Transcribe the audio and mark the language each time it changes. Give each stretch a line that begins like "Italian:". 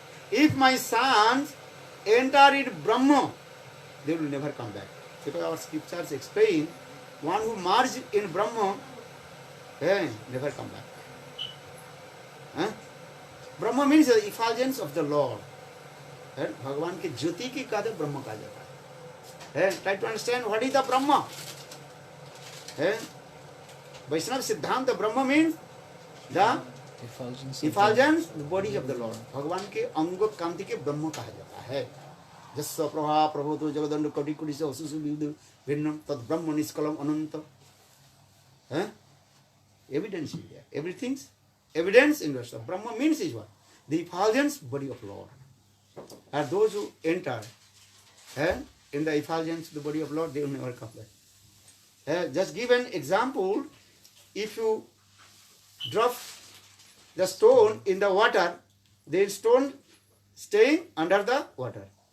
English: If my sons enter in Brahma, they will never come back. Because our scriptures explain, one who marches in Brahma, never come back. Brahma means the effulgence of the Lord.
Hindi: है भगवान के ज्योति की कहते ब्रह्म कहा जाता है।
English: Try to understand what is the Brahm है।
Hindi: वैष्णव सिद्धांत
English: Brahm means the effulgence body of the Lord.
Hindi: भगवान के अंग कांति के ब्रह्म कहा जाता है।
Sanskrit: जस्व प्रभा प्रभो तो जगदंड कटी कुटी से असुसु विविध भिन्न तद ब्रह्म निष्कलम अनंत है।
English: Evidence is there. Everything's evidence in Rasa. Brahma means is what? The effulgence body of Lord. And those who enter in the effulgence, the body of Lord, they will never come back. Just give an example. If you drop the stone in the water, the stone staying under the water.